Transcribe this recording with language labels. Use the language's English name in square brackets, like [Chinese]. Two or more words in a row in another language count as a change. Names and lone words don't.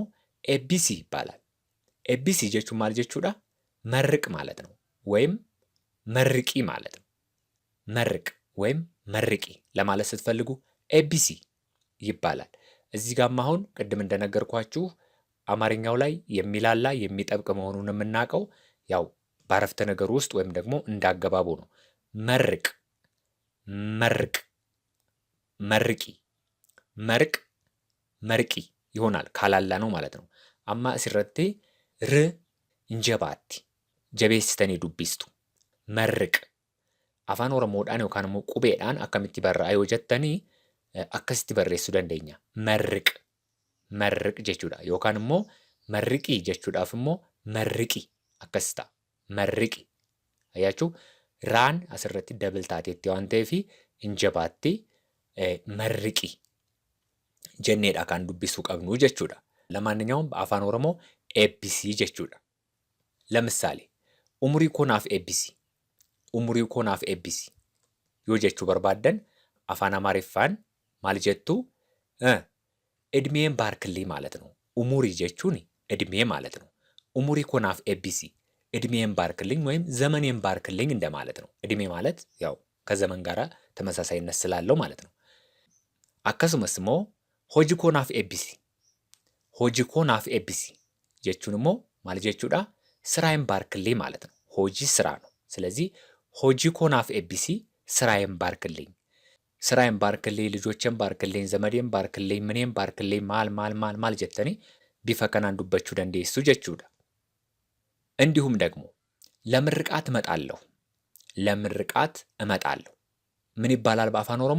[Amharic] ኤቢሲ ይባላል። [Oromo] ኤቢሲ ጀቹ ማል ጀቹዳ [Amharic] መርቅ ማለት ነው፣ ወይም መርቂ ማለት ነው። መርቅ ወይም መርቂ ለማለት ስትፈልጉ ኤቢሲ ይባላል። እዚህ ጋርም አሁን ቅድም እንደነገርኳችሁ አማርኛው ላይ የሚላላ የሚጠብቅ መሆኑን የምናውቀው ያው በአረፍተ ነገር ውስጥ ወይም ደግሞ እንዳገባቡ ነው። መርቅ፣ መርቅ፣ መርቂ፣ መርቅ፣ መርቂ ይሆናል ካላላ ነው ማለት ነው። [Oromo] አማ ሲረቴ ር እንጀባቲ ጀቤስተኒ ዱቢስቱ መርቅ አፋን ኦሮሞodhaan yookaan immoo qubeedhaan akkamitti barraa'aa yoo jettanii akkasitti barreessuu dandeenya. Marriq marriq jechuudha. Yookaan immoo marriqii jechuudhaaf immoo marriqi akkas ta'a. Marriqi jechuun raan asirratti dabil taateetti waan ta'eef hin jabaatti marriqi jenneedha kan dubbisuu qabnu jechuudha. [Amharic] ለማንኛውም በአፋን ኦሮሞ [Oromo] ኤቢሲ jechuudha. [Amharic] ለምሳሌ umurii koonaaf eebbisi. [Oromo] umurii koonaaf eebbisi yoo jechuu barbaaddan afaan amaariffaan maal jettu? [Amharic] እድሜን ባርክልኝ ማለት ነው። [Oromo] ኡሙሪ ጀቹን [Amharic] እድሜ ማለት ነው። [Oromo] ኡሙሪ ኮናፍ ኤቢሲ [Amharic] እድሜን ባርክልኝ ወይም ዘመኔን ባርክልኝ እንደማለት ነው። እድሜ ማለት ያው ከዘመን ጋር ተመሳሳይነት ስላለው ማለት ነው። [Oromo] akkasumas immoo hojii koonaaf eebbisi. hojii koonaaf eebbisi jechuun immoo maal jechuudha? [Amharic] ስራዬን ባርክልኝ ማለት ነው። ሆጂ ስራ ነው። ስለዚህ [Oromo] ሆጂ ኮናፍ ኤቢሲ [Amharic] ስራዬን ባርክልኝ፣ ስራዬን ባርክልኝ፣ ልጆቼን ባርክልኝ፣ ዘመዴን ባርክልኝ፣ ምኔን ባርክልኝ [Oromo] ማል ጀተኒ ቢፈ ከናን ዱበቹ ደንዴሱ ጀቹudha. [Amharic] እንዲሁም ደግሞ ለምርቃት እመጣለሁ፣ ለምርቃት እመጣለሁ ምን ይባላል በአፋን ኦሮሞ?